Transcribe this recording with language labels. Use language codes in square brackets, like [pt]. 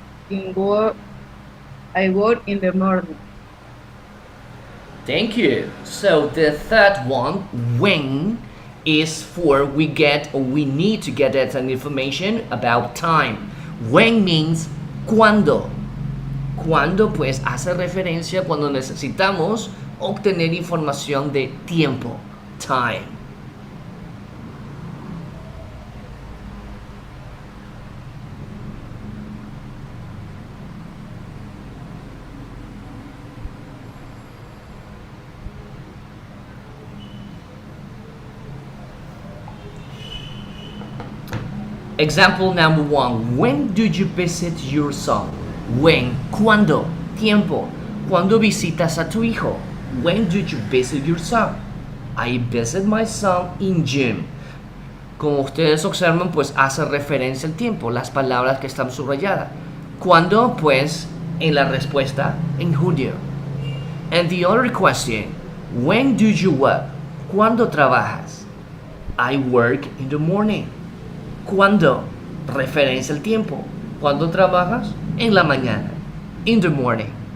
[en] I work in the morning. Thank you. So the third one, when, is for we get or we need to get that information about time. When means cuando. [es] Cuando pues hace referencia cuando necesitamos obtener información de tiempo. [en] Time. Example number 1. When did you visit your son? [es] When. ¿Cuándo? Tiempo. ¿Cuándo visitas a tu hijo? [en] When did you visit your son? I visit my son in June. [es] Como ustedes observan, pues hace referencia al tiempo, las palabras que están subrayadas. ¿Cuándo? Pues en la respuesta, en julio. [en] And the other question, when do you work? [es] ¿Cuándo trabajas? [en] I work in the morning. ¿Cuándo? [es] Referencia al tiempo. ¿Cuándo trabajas? En la mañana. [en] In the morning.